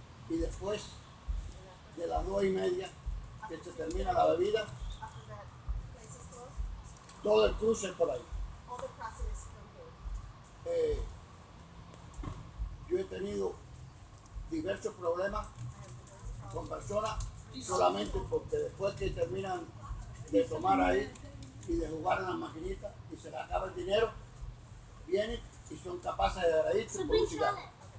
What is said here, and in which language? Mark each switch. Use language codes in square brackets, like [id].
[es] Y después de las 2:30 que se termina la bebida, [en] After that place is closed, [es] todo el cruce por ahí. [en] all the process is from here. [es] yo he tenido diversos problemas con personas solamente porque después que terminan de tomar ahí y de jugar en las maquinitas y se les acaba el dinero, vienen y son capaces de dar ahí por un cigarro.